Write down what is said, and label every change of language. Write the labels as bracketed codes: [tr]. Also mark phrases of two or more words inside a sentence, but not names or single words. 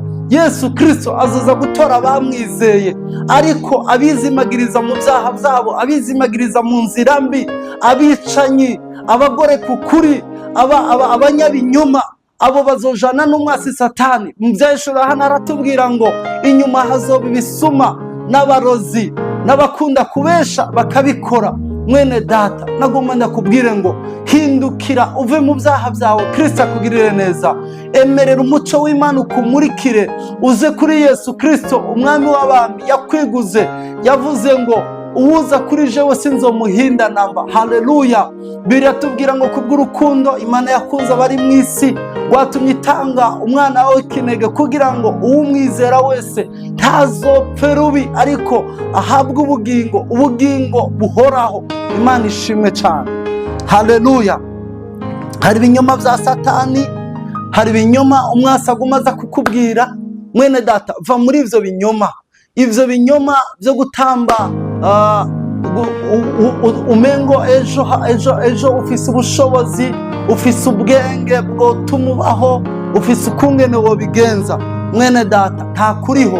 [rn] Yesu Kristo azoza gutora abamwizeye, ariko abizimagiriza mu byaha byabo, abizimagiriza mu nzira mbi, abicanyi, abagore ku kuri, abanyabinyoma, abo bazojana n'umwasi Satani. Mu byahishura hano aratubwira ngo inyuma hazoba ibisuma n'abarozi n'abakunda kubesha bakabikora. Mwene data, nagomba ndakubwire ngo hindukira uve mu byaha byawe, Kristo akugirire neza. Emerera umuco w'Imana ukumurikire, uze kuri Yesu Kristo umwami w'abami. Yakwiguze, yavuze ngo uwuza kuri jewe sinzomuhinda namba. Haleluya. Biratubwira ngo kubw'urukundo Imana yakunze abari mu isi rwatumye itanga umwana wawe w'ikinege, kugira ngo uwumwizera wese ntazopfe rubi, ariko ahabwe ubugingo buhoraho. Imana ishimwe cyane. Haleluya. Hari ibinyoma bya Satani, hari ibinyoma umwasi agumaza kukubwira. Mwene data, va muri ivyo binyoma. Ivyo binyoma byo gutamba umengo ejo ufise ubushobozi, ufise ubwenge bwotuma ubaho, ufise ukungene wobigenza. Mwene data, nta kuriho.